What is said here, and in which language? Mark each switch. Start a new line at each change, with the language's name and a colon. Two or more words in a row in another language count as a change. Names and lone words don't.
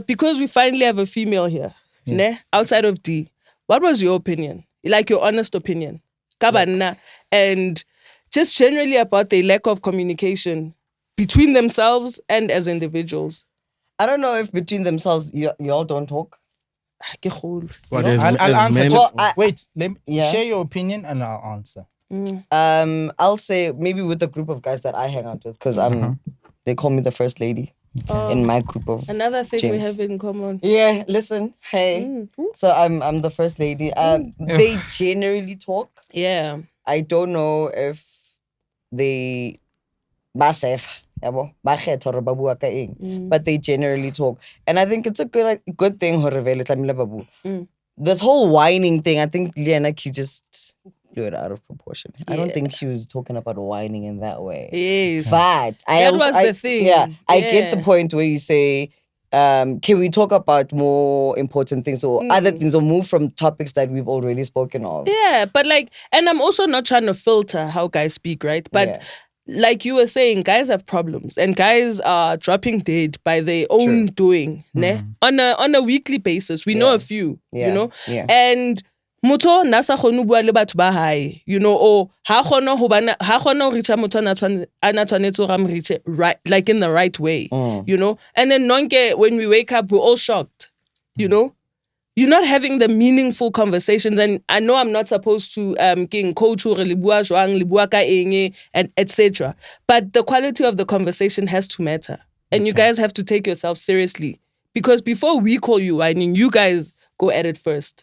English: because we finally have a female here, ne? Outside of D. What was your opinion? Like your honest opinion? Kabana. And just generally about the lack of communication between themselves and as individuals. I don't know if between themselves you all don't talk.
Southern Sotho: Ke kgolo.
English: What No, is I'll answer. men? Well, Wait, let me Yeah. share your opinion and I'll answer. I'll say maybe with the group of guys that I hang out with, because they call me the first lady in my group of. Another thing we Gents. have in common. Yeah, listen, hey. So I'm the first lady. They generally talk. Yeah. I don't know if they
Southern Sotho: ba safe, yabo, ba kgetha hore ba bua ka eng,
English: but they generally talk, and I think it's a good thing
Southern Sotho: hore vele tlamehile ba bua.
English: This whole whining thing, I think Liana Q just blew it out of proportion. I don't think she was talking about whining in that way. Yes. But That was the thing. Yeah, I get the Yeah. point where you say, can we talk about more important things or other things or move from topics that we've already spoken of? Yeah, but like, and I'm also not trying to filter how guys speak, right? But Yeah. like you were saying, guys have problems and guys are dropping dead by their own doing, ne? On a weekly basis. We know a few, Yeah. you know? Yeah.
Southern Sotho: And motho nasa khone bua le batho ba hae,
English: you know, or
Southern Sotho: ha khona ho
English: reach
Southern Sotho: motho ana tshwanetse go
English: reach right, like in the right way, you know? And then nonke, when we wake up, we're all shocked, you know? You're not having the meaningful conversations, and I know I'm not supposed to coach or and etc. But the quality of the conversation has to matter, and you guys have to take yourself seriously, because before we call you whining, you guys go at it first.